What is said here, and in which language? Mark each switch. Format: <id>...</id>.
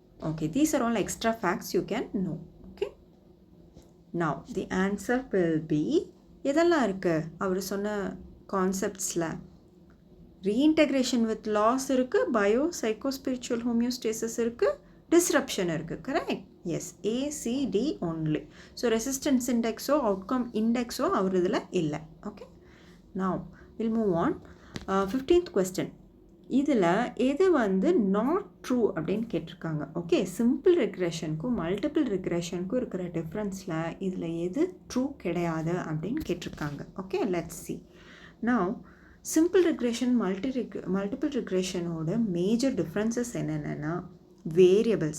<en>Okay, these are all extra facts you can know. Okay, now the answer will be,</en> <ta>எதெல்லாம் இருக்குது அவர் சொன்ன கான்செப்ட்ஸில்? ரீஇன்டெக்ரேஷன் with loss இருக்குது, bio psycho spiritual homeostasis இருக்குது, disruption இருக்குது. Correct?</ta> <en>Yes, ACD only.</en> <ta>So resistance இண்டெக்ஸோ outcome இண்டெக்ஸோ அவர் இதில் இல்லை.</ta> <en>Okay, now we'll move on. 15th question.</en> <ta>இதில் எது வந்து நாட் ட்ரூ அப்படின்னு கேட்டிருக்காங்க. ஓகே, சிம்பிள் ரெக்ரெஷனுக்கும் மல்டிபிள் ரெக்ரெஷனுக்கும் இருக்கிற டிஃப்ரென்ஸில் இதில் எது ட்ரூ கிடையாது அப்படின்னு கேட்டிருக்காங்க. Okay, let's see. now simple regression multiple ரெக்ரெஷனோட major differences என்னென்னா, வேரியபிள்.</ta>